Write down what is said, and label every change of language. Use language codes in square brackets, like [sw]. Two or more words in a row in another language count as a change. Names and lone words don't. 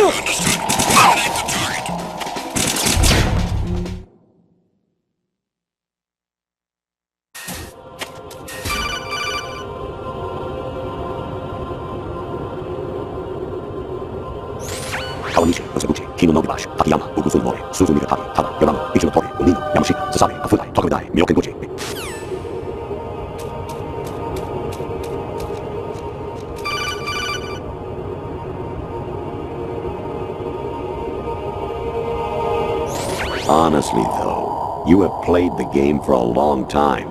[en] Understood. Eliminate the target. Kawanishi, Osabuchi, Kino no Gibashi, Takayama, Ugusui Mori, Suzumi Gatari, Tada, Yamama, Ichino Tori, Unino, Yamashita, Sasami, Afudai, Tokumidai, Miyoken Guchi. Honestly, though, you have played the game for a long time.